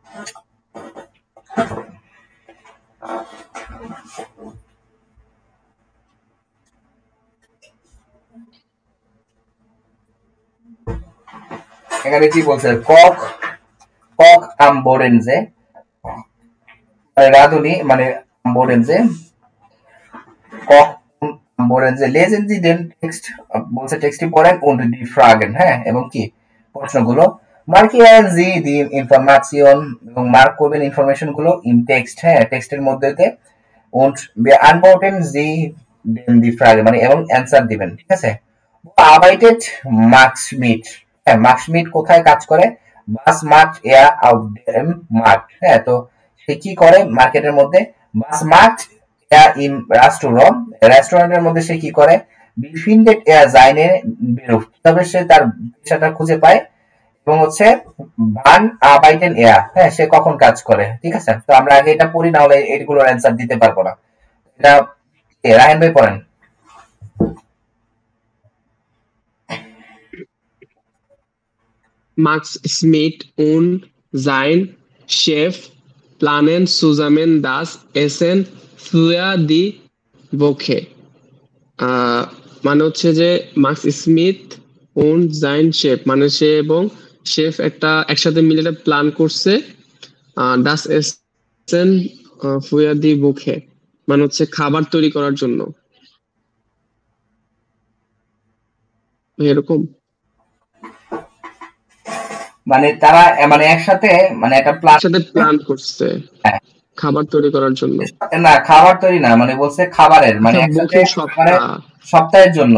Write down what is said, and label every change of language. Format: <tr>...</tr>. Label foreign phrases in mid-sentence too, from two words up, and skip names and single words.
<bn>এখানে কি বলছে</bn> <de>Koch am Bodensee</de> <bn>রাধুনি মানে</bn> <de>Am Bodensee Koch am Bodensee lesen Sie den Text</de> <bn>বলছে টেক্সটটি পড়েন</bn> <de>und die Fragen</de> <bn>হ্যাঁ এবং কি প্রশ্নগুলো</bn> <de>Markieren Sie die Information</de> <bn>এবং মার্ক করবেন ইনফরমেশন গুলো</bn> <de>im Text</de> <bn>হ্যাঁ টেক্সটের মধ্যেতে</bn> <de>und beantworten Sie den die Frage</de> <bn>মানে এবং অ্যানসার দিবেন ঠিক আছে</bn> <de>arbeitet Max</de> <bn>Schmidt হ্যাঁ Max Schmidt কোথায় কাজ করে</bn> <de>was macht er auf dem Markt</de> <bn>হ্যাঁ তো সে কি করে মার্কেটের মধ্যে</bn> <de>was macht er im Restaurant</de> <bn>রেস্টুরেন্টের মধ্যে সে কি করে</bn> <de>befindet er seine Beruf</de> <bn>তবে সে তার পেশাটা খুঁজে পায় এবং হচ্ছে</bn> <de>wann arbeiten er</de> <bn>হ্যাঁ সে কখন কাজ করে ঠিক আছে তো আমরা আগে এটা পড়ি না হলে এগুলোর অ্যানসার দিতে পারবো না এটা রায়হান ভাই পড়েন</bn> <de>Max Schmidt und sein Chef planen zusammen das Essen für die Woche</de> <bn>মানে হচ্ছে যে মার্কস স্মিথ</bn> <de>und sein Chef,</de> <bn>মানে সে এবং শেফ একটা একসাথে মিলে একটা প্ল্যান করছে।</bn> <de>das Essen für die Woche,</de> <bn>মানে হচ্ছে খাবার তৈরি করার জন্য, এরকম। মানে তারা মানে একসাথে মানে একটা প্ল্যান করছে খাবার তৈরি করার জন্য। না খাবার তৈরি না, মানে বলছে খাবারের, মানে একসাথে সপ্তাহের জন্য।</bn>